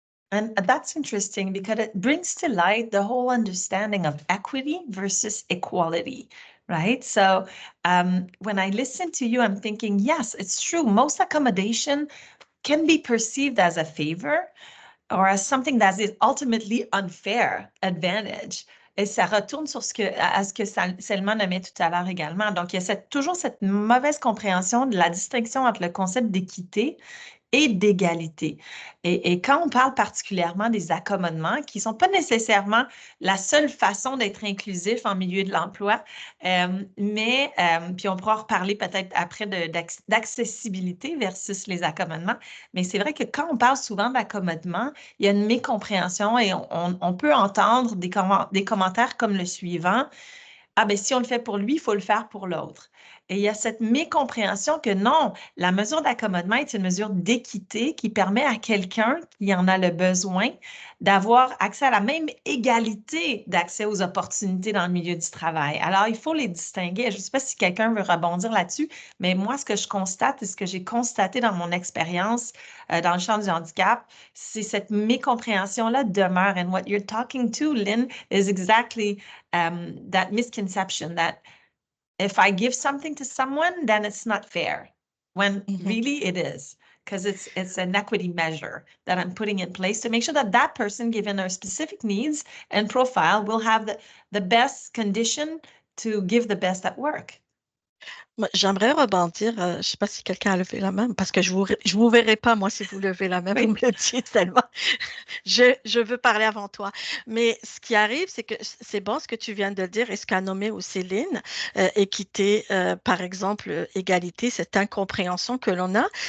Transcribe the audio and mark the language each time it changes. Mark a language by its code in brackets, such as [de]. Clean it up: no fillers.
[en] And that's interesting because it brings to light the whole understanding of equity versus equality, right? So when I listen to you, I'm thinking, yes, it's true. Most accommodation can be perceived as a favor or as something that is ultimately unfair advantage. [fr] Et ça retourne sur à ce que Selma nommait tout à l'heure également. Donc, il y a toujours cette mauvaise compréhension de la distinction entre le concept d'équité et d'égalité. Et quand on parle particulièrement des accommodements, qui ne sont pas nécessairement la seule façon d'être inclusif en milieu de l'emploi, mais, puis on pourra reparler peut-être après d'accessibilité versus les accommodements, mais c'est vrai que quand on parle souvent d'accommodement, il y a une mécompréhension et on peut entendre des commentaires comme le suivant: ah, ben si on le fait pour lui, il faut le faire pour l'autre. Et il y a cette mécompréhension que non, la mesure d'accommodement est une mesure d'équité qui permet à quelqu'un qui en a le besoin d'avoir accès à la même égalité d'accès aux opportunités dans le milieu du travail. Alors, il faut les distinguer. Je ne sais pas si quelqu'un veut rebondir là-dessus, mais moi, ce que je constate et ce que j'ai constaté dans mon expérience dans le champ du handicap, c'est cette mécompréhension-là demeure. [en] And what you're talking to, Lynn, is exactly that misconception that if I give something to someone, then it's not fair, when really it is, because it's an equity measure that I'm putting in place to make sure that that person, given their specific needs and profile, will have the best condition to give the best at work. [fr] J'aimerais rebondir, je ne sais pas si quelqu'un a levé la main, parce que je vous verrai pas, moi, si vous levez la main, Oui. vous me le dites tellement. Je veux parler avant toi. Mais ce qui arrive, c'est que c'est bon ce que tu viens de dire et ce qu'a nommé aussi Lynn, équité, par exemple, égalité, cette incompréhension que l'on a.